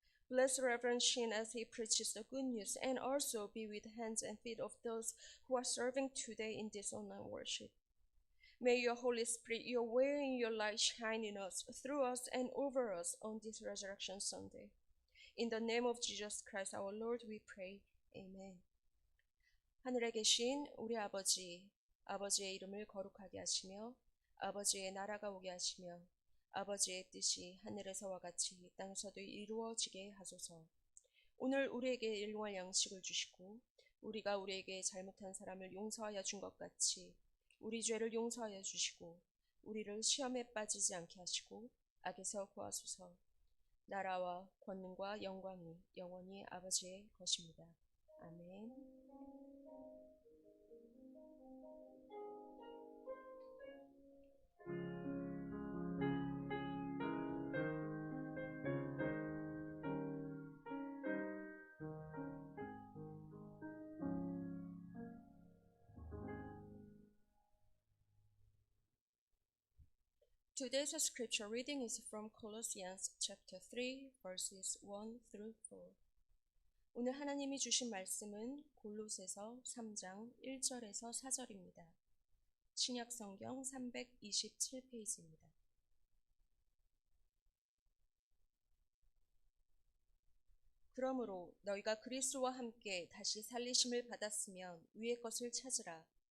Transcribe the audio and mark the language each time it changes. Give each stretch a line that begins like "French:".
English: Bless Reverend Shin as he preaches the good news, and also be with the hands and feet of those who are serving today in this online worship. May your Holy Spirit, your way and your light shine in us, through us, and over us on this Resurrection Sunday. In the name of Jesus Christ our Lord we pray. Amen.
Korean: 하늘에 계신 우리 아버지, 아버지의 이름을 거룩하게 하시며 아버지의 나라가 오게 하시며 아버지의 뜻이 하늘에서와 같이 땅에서도 이루어지게 하소서. 오늘 우리에게 일용할 양식을 주시고 우리가 우리에게 잘못한 사람을 용서하여 준 것 같이 우리 죄를 용서하여 주시고 우리를 시험에 빠지지 않게 하시고 악에서 구하소서. 나라와 권능과 영광이 영원히 아버지의 것입니다. 아멘.
English: Today's scripture reading is from Colossians chapter 3, verses 1 through 4.
Korean: 오늘 하나님이 주신 말씀은 골로새서 3장 1절에서 4절입니다. 신약성경 327페이지입니다. 그러므로 너희가 그리스도와 함께 다시 살리심을 받았으면 위의 것을 찾으라.